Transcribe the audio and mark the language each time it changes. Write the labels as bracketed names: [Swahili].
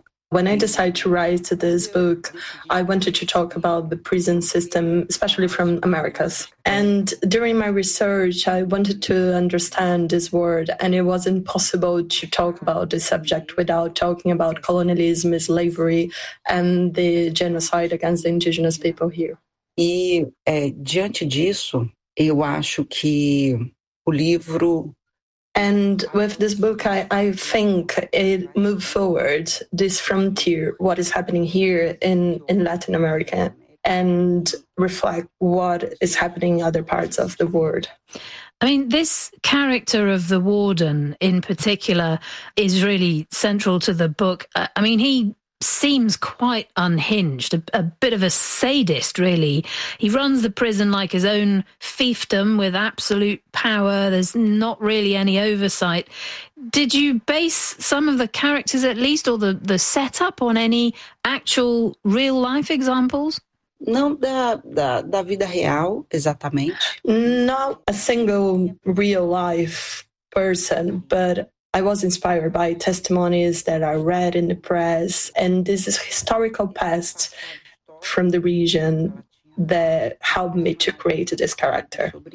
[English] when I decided to write this book, I wanted to talk about the prison system, especially from Americas. And during my research, I wanted to understand this word, and it was impossible to talk about this subject without talking about colonialism, slavery, and the genocide against the indigenous people here. [Portuguese] Diante disso, eu acho que o livro... [English] And with this book, I think it moved forward this frontier, what is happening here in Latin America, and reflect what is happening in other parts of the world. I mean, this character of the warden in particular is really central to the book. I mean, he seems quite unhinged, a bit of a sadist, really. He runs the prison like his own fiefdom with absolute power. There's not really any oversight. Did you base some of the characters, at least, or the setup on any actual real-life examples? [Portuguese] Não da vida real, exatamente. [English] Not a single real-life person, but I was inspired by testimonies that I read in the press, and this is historical past from the region that helped me to create this character.